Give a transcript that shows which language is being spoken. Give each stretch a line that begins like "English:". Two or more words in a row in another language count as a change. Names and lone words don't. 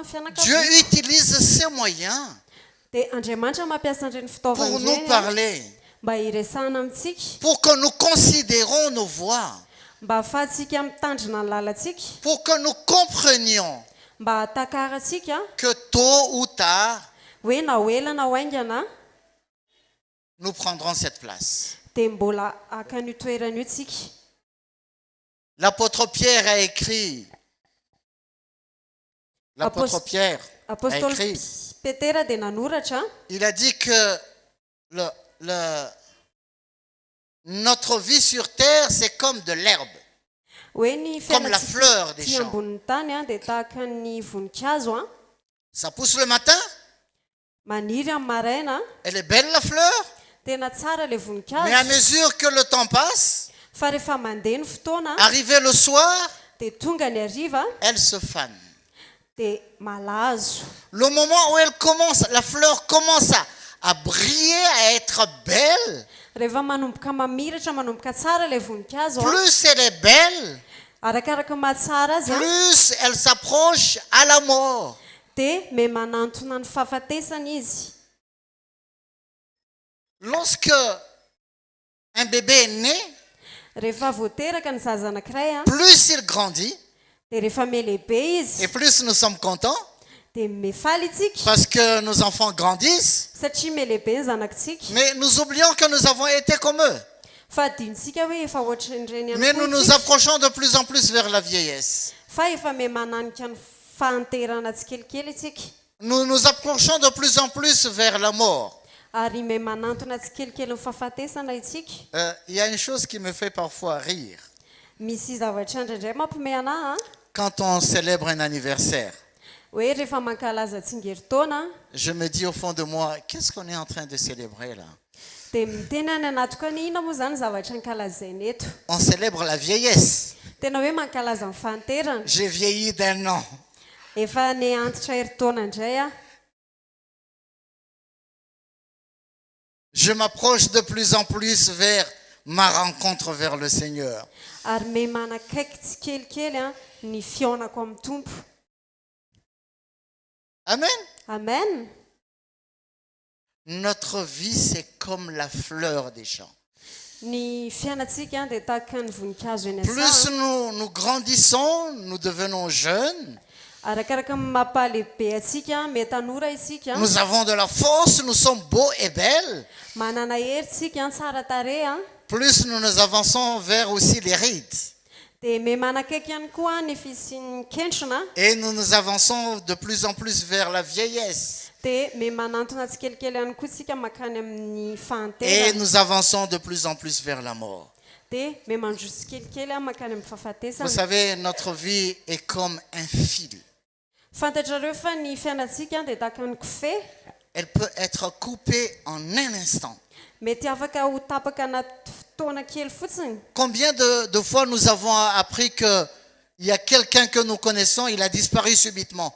French: Dieu
Malagasy: fianakaviana.
French: utilise ces moyens
Malagasy: Dia Andriamanitra mampiasa an'ireny fitaovana
French: pour nous
Malagasy: ireny a
French: parler,
Malagasy: mba hiresahana amintsika,
French: pour que nous considérons nos voies,
Malagasy: mba ahafahantsika mitandrina ny lalantsika,
French: pour que nous comprenions
Malagasy: mba hatakaratsika
French: que tôt ou tard,
Malagasy: hoe na ho ela na ho aingana
French: nous prendrons cette place.
Malagasy: dia mbola haka an'io toerana io tsika.
French: L'apôtre Pierre a écrit, l'apôtre Pierre a
Malagasy: Apôstôly
French: écrit,
Malagasy: Petera dia nanoratra
French: il a dit que notre vie sur terre, c'est comme de l'herbe,
Malagasy: hoe ny
French: comme la fleur des
Malagasy: fiainantsika
French: champs.
Malagasy: ambonin'ny tany a dia tahaka ny voninkazo a
French: Ça pousse le matin,
Malagasy: maniry amin'ny maraina
French: elle est belle la fleur,
Malagasy: tena tsara le
French: mais à
Malagasy: voninkazo
French: mesure que le temps passe,
Malagasy: fa rehefa mandeha ny fotoana
French: arrivé le soir,
Malagasy: dia tonga ny hariva
French: elle se fane.
Malagasy: dia malazo.
French: Le moment où elle commence, la fleur commence à briller, à être belle,
Malagasy: Rehefa manomboka mamiratra manomboka tsara le voninkazo a
French: plus elle est belle,
Malagasy: arakaraka mahatsara azy a
French: plus elle s'approche à la mort.
Malagasy: dia me manantona ny fahafatesana izy.
French: Lorsque un bébé est né,
Malagasy: Rehefa voateraka ny zaza anankiray a
French: plus il grandit,
Malagasy: dia rehefa me lehibe izy
French: et plus nous sommes contents,
Malagasy: dia mefaly itsika
French: parce que nos enfants grandissent,
Malagasy: satria me lehibe ny zanakitsika
French: mais nous oublions que nous avons été comme eux.
Malagasy: fa adinitsika hoe efa ohatran'ireny
French: Mais
Malagasy: ihany
French: nous
Malagasy: koa
French: nous
Malagasy: isika.
French: approchons de plus en plus vers la vieillesse.
Malagasy: Fa efa me mananika ny fahanterana tsikelikely itsika
French: Nous nous approchons de plus en plus vers la mort.
Malagasy: ary me manantona tsikelikely ny fahafatesana itsika.
French: Il y a une chose qui me fait parfois rire.
Malagasy: Misy zavatra indraindray mampime anahy a
French: Quand on célèbre un anniversaire,
Malagasy: hoe rehefa mankalaza tsingeritaona
French: je me dis au fond de moi, qu'est-ce qu'on est en train de célébrer là?
Malagasy: dia miteny any anatiko any ina moa zany zavatra nkalazaina eto.
French: On célèbre la vieillesse.
Malagasy: Tena hoe mankalaza ny fahanterana.
French: J'ai vieilli d'un an.
Malagasy: Efa ne antitra heritaona indray a
French: Je m'approche de plus en plus vers ma rencontre vers le Seigneur.
Malagasy: ary me manakaiky tsikelikely a ny fionako amin'ny tompo.
French: Amen.
Malagasy: Amen.
French: Notre vie, c'est comme la fleur des champs.
Malagasy: Ny fiainatsika dia tahaka ny voninkazo eny
French: Plus
Malagasy: an-tsaha.
French: nous grandissons, nous devenons jeunes,
Malagasy: Arakaraka ny mampalehibe atsika me tanora isika
French: nous avons de la force, nous sommes beaux et belles.
Malagasy: manana hery tsika tsara tarehy a
French: Plus nous avançons vers aussi les rides.
Malagasy: dia me manakaiky ihany koa ny fisian'ny kentrona
French: Et nous avançons de plus en plus vers la vieillesse.
Malagasy: dia me manantona tsikelikely ihany koa tsika makany amin'ny
French: Et
Malagasy: fahanterana
French: nous avançons de plus en plus vers la mort.
Malagasy: dia me mandroso tsikelikely a makany amin'ny
French: Vous
Malagasy: fahafatesana.
French: savez, notre vie est comme un fil.
Malagasy: Fantatrareo fa ny fiainatsika dia tahaka ny kofehy
French: Elle peut être coupée en un instant.
Malagasy: mety afaka ho tapaka anaty fotoana kely fotsiny.
French: Combien de fois nous avons appris qu'il y a quelqu'un que nous connaissons, il a disparu subitement.